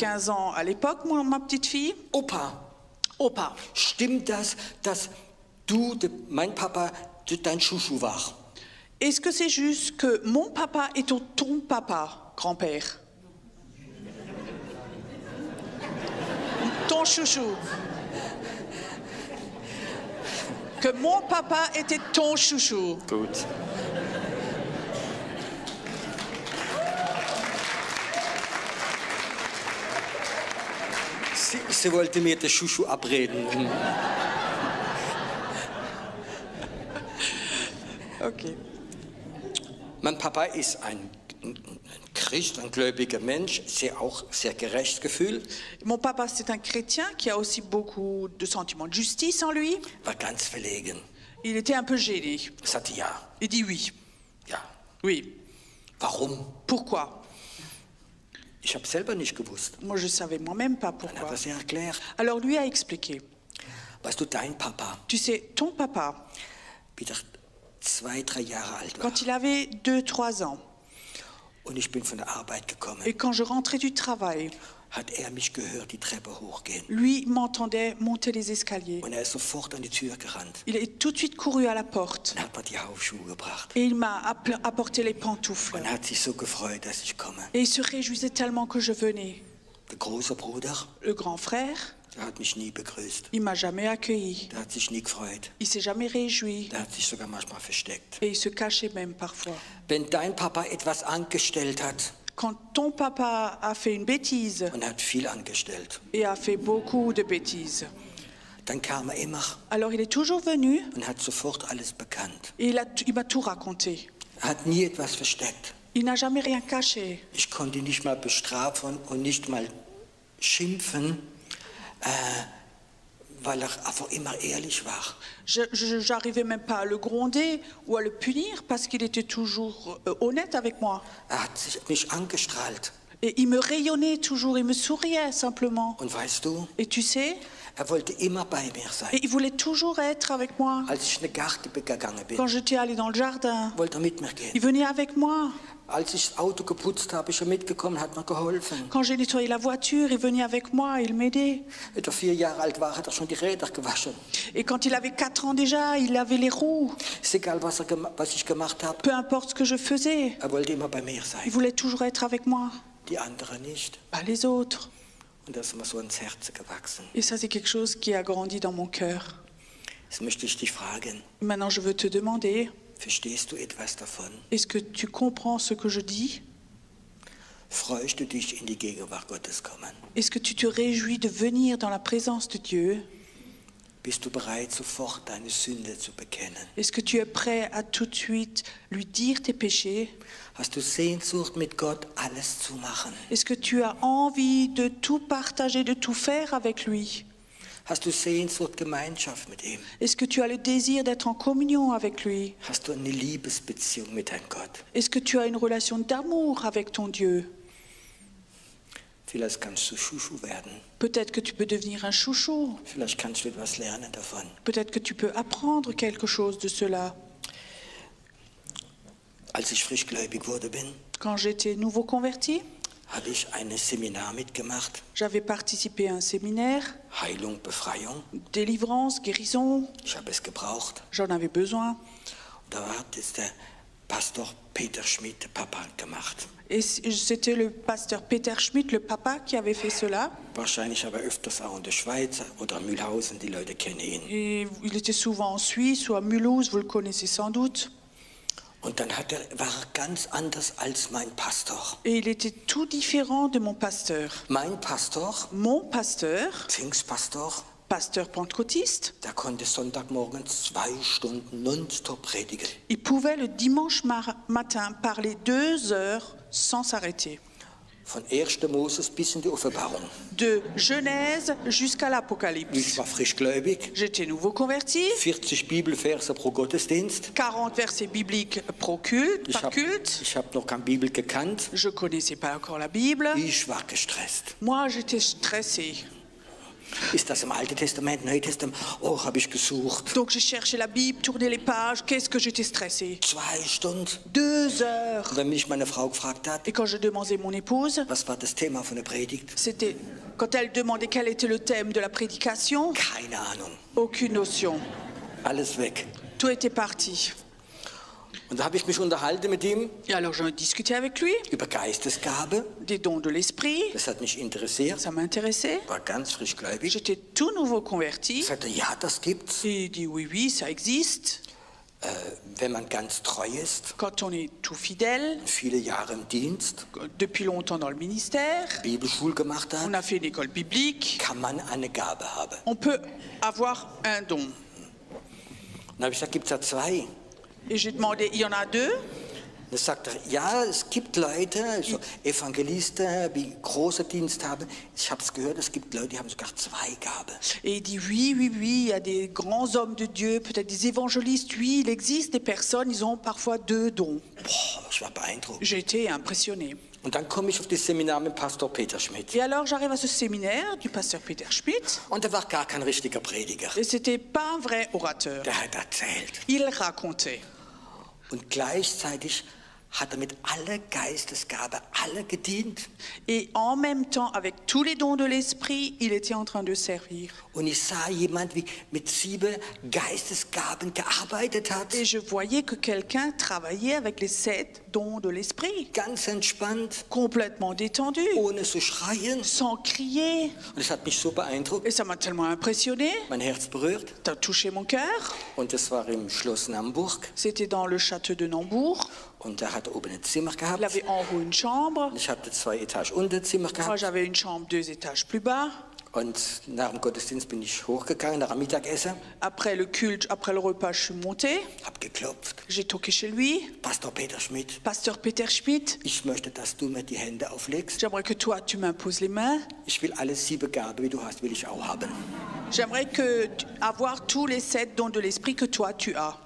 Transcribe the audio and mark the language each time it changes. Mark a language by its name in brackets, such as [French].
[French] 15 ans à l'époque, ma petite fille. [German] Opa, Opa, stimmt das, dass du, mein Papa, dein Chouchou war? [French] est-ce que c'est juste que mon papa est ton papa, grand-père? Ton chouchou. Que mon papa était ton chouchou. [German] Gut. Sie wollte mir den Chouchou abreden. Ok. Mein Papa ist ein Christ, ein gläubiger Mensch, auch sehr Gerechtsgefühl, [French] Mon papa, c'est un chrétien qui a aussi beaucoup de sentiments de justice en lui. [German] war ganz verlegen. [French] Il était un peu gêné. [German] Er sagte ja, [French] Il dit oui. [German] ja. [French] Oui. [German] Warum? [French] Pourquoi? [German] Ich habe selber nicht gewusst. [French] Moi, je savais moi-même pas [German] Dann hat [French] pourquoi. [German] er es erklärt. [French] Alors lui a expliqué. [German] Weißt du, dein Papa, [French] Tu sais, ton papa, [German] wie der 2, 3 Jahre alt war, [French] quand il avait 2-3 ans, [German] und ich bin von der Arbeit gekommen, [French] et quand je rentrais du travail, [German] hat er mich gehört, die Treppe hochgehen. [French] lui m'entendait monter les escaliers. [German] Und er ist sofort an die Tür gerannt [French] Il est tout de suite couru à la porte [German] und hat mir die Hausschuhe gebracht. [French] et il m'a apporté les pantoufles. [German] Und er hat sich so gefreut, dass ich komme. [French] Et il se réjouissait tellement que je venais. [German] Der große Bruder, [French] Le grand frère, [German] der hat mich nie begrüßt. [French] il m'a jamais accueilli. [German] Der hat sich nie gefreut. [French] Il s'est jamais réjoui. [German] Der hat sich sogar manchmal versteckt. [French] Et il se cachait même parfois. [German] Wenn dein Papa etwas angestellt hat, [French] Quand ton papa a fait une bêtise [German] und er hat viel angestellt, [French] et a fait beaucoup de bêtises, [German] dann kam er immer [French] alors il est toujours venu [German] und hat sofort alles bekannt. [French] et il m'a tout raconté. [German] Er hat nie etwas versteckt. [French] Il n'a jamais rien caché. [German] Ich konnte ihn nicht mal bestrafen und nicht mal schimpfen, weil er einfach immer ehrlich war. [French] J'arrivais même pas à le gronder ou à le punir parce qu'il était toujours honnête avec moi. [German] Er hat mich angestrahlt. [French] Et il me rayonnait toujours, il me souriait simplement. [German] Und weißt du, [French] Et tu sais, [German] er wollte immer bei mir sein. [French] et il voulait toujours être avec moi. [German] Als ich in den Garten gegangen bin, [French] Quand j'étais allée dans le jardin, [German] wollte er mit mir gehen. [French] il venait avec moi. [German] Als ich das Auto geputzt habe, ist er mitgekommen, hat mir geholfen. [French] Quand j'ai nettoyé la voiture, il venait avec moi, il m'aidait. [German] Als er 4 Jahre alt war, hat er schon die Räder gewaschen. [French] Et quand il avait 4 ans déjà, il avait les roues. [German] Ist egal, was ich gemacht habe. [French] Peu importe ce que je faisais, [German] Er wollte immer bei mir [French] il [German] sein. [French] voulait toujours être avec moi. [German] Die anderen nicht. [French] Pas les autres. [German] Und das ist mir so ins Herz gewachsen. [French] Et ça, c'est quelque chose qui a grandi dans mon cœur. [German] Jetzt möchte ich dich fragen, [French] Maintenant, je veux te demander, [German] verstehst du etwas davon? [French] est-ce que tu comprends ce que je dis? [German] Freust du dich in die Gegenwart Gottes kommen? [French] Est-ce que tu te réjouis de venir dans la présence de Dieu? [German] Bist du bereit, sofort deine Sünde zu bekennen? [French] Est-ce que tu es prêt à tout de suite lui dire tes péchés? [German] Hast du Sehnsucht, mit Gott alles zu machen? [French] Est-ce que tu as envie de tout partager, de tout faire avec lui? [German] Hast du Sehnsucht, Gemeinschaft mit ihm? [French] Est-ce que tu as le désir d'être en communion avec lui? [German] Hast du eine Liebesbeziehung mit deinem Gott? [French] Est-ce que tu as une relation d'amour avec ton Dieu? [German] Vielleicht kannst du Schuschu werden. [French] Peut-être que tu peux devenir un chouchou. [German] Vielleicht kannst du etwas lernen davon. [French] Peut-être que tu peux apprendre quelque chose de cela. [German] Als ich frischgläubig wurde, [French] Quand j'étais nouveau converti, [German] habe ich ein Seminar mitgemacht. [French] j'avais participé à un séminaire, [German] Heilung, Befreiung. [French] délivrance, guérison. [German] Ich habe es gebraucht. [French] J'en avais besoin. [German] Da hat es der Pastor Peter Schmidt, der Papa, gemacht. [French] Et c'était le pasteur Peter Schmidt, le papa, qui avait fait cela. [German] Wahrscheinlich aber öfters auch in der Schweiz oder Mühlhausen, die Leute kennen ihn. [French] Et il était souvent en Suisse ou à Mulhouse, vous le connaissez sans doute. [German] Und dann war er ganz anders als mein Pastor. [French] Et il était tout différent de mon pasteur. [German] Mein Pastor, [French] Mon pasteur, [German] Pfingstpastor, [French] pasteur pentecôtiste, [German] der konnte Sonntagmorgen 2 Stunden nonstop predigen. [French] il pouvait le dimanche matin parler 2 heures sans s'arrêter. [German] Von 1. Moses bis in die Offenbarung. [French] De Genèse jusqu'à [German] Ich [French] l'Apocalypse. [German] war frischgläubig, [French] J'étais nouveau converti, [German] 40 Bibelverse pro Gottesdienst. [French] 40 versets bibliques par culte. [German] Ich hab noch keine Bibel gekannt. [French] Je connaissais pas encore la Bible. [German] Ich war gestresst. [French] Moi, j'étais stressée. [German] Ist das im Alten Testament, Neuen Testament? Oh, habe ich gesucht. [French] Donc j'ai cherché la Bible, tourné les pages. Qu'est-ce que j'étais stressée. [German] 2 Stunden. [French] 2 heures. [German] Und wenn mich meine Frau gefragt hat, [French] Et quand je demandais mon épouse, [German] was war das Thema von der Predigt? [French] c'était quand elle demandait quel était le thème de la prédication, [German] Keine Ahnung. [French] aucune notion. [German] Alles weg. [French] Tout était parti. [German] Und da habe ich mich unterhalten mit ihm [French] Et alors j'en ai discuté avec lui, [German] über Geistesgabe. [French] des dons de l'esprit. [German] Das hat mich interessiert. [French] Ça m'intéressait. [German] War ganz frischgläubig. [French] J'étais tout nouveau converti. [German] Ich sagte, ja, das gibt's. [French] Et il dit oui, oui, ça existe. [German] Wenn man ganz treu ist, [French] Quand on est tout fidèle, [German] viele Jahre im Dienst, [French] depuis longtemps dans le ministère, [German] Bibelschule gemacht [French] on [German] hat, [French] a fait une école biblique, [German] kann man eine Gabe haben. [French] on peut avoir un don. [German] Dann habe ich gesagt, gibt es da 2? [French] Et j'ai demandé, il y en a 2? [German] Dann sagt er, ja, es gibt Leute, also Evangelisten, die große Dienst haben. Ich habe es gehört, es gibt Leute, die haben sogar 2 Gaben. [French] Et il dit oui, oui, oui, il y a des grands hommes de Dieu, peut-être des évangélistes. Oui, il existe des personnes, ils ont parfois 2 dons. [German] Boah, ich war beeindruckt. [French] J'ai été impressionnée. [German] Und dann komme ich auf das Seminar mit Pastor Peter Schmidt. [French] Et alors j'arrive à ce séminaire du pasteur Peter Schmidt, [German] Und er war gar kein richtiger Prediger. [French] et c'était pas un vrai orateur. [German] Der hat erzählt. [French] Il racontait. [German] Und gleichzeitig hat er mit aller Geistesgabe alle gedient. [French] Et en même temps, avec tous les dons de l'esprit, il était en train de servir. [German] Und ich sah jemand, wie mit 7 Geistesgaben gearbeitet hat. [French] Et je voyais que quelqu'un travaillait avec les 7 dons de l'esprit, [German] Ganz entspannt, [French] complètement détendu, [German] ohne zu schreien. [French] sans crier. [German] Und es hat mich so beeindruckt, [French] Et ça m'a tellement impressionné. [German] mein Herz berührt. [French] Ça a touché mon cœur. [German] Und das war im Schloss Naumburg. [French] C'était dans le château de Nambourg. [German] Und er hat oben ein Zimmer [French] Il [German] gehabt. [French] avait en haut une chambre. [German] Ich hatte 2 Etagen Unterzimmer [French] Moi, [German] gehabt. [French] j'avais une chambre 2 étages plus bas. [German] Und nach dem Gottesdienst bin ich hochgegangen, nach dem Mittagessen, [French] Après le culte, après le repas, je suis montée. [German] hab geklopft. [French] J'ai toqué chez lui. [German] Pastor Peter Schmidt, [French] Pasteur Peter Schmidt, [German] ich möchte, dass du mir die Hände auflegst. [French] j'aimerais que toi, tu m'imposes les mains. [German] Ich will alle 7 Gaben, wie du hast, will ich auch haben. [French] J'aimerais avoir tous les 7 dons de l'esprit que toi, tu as.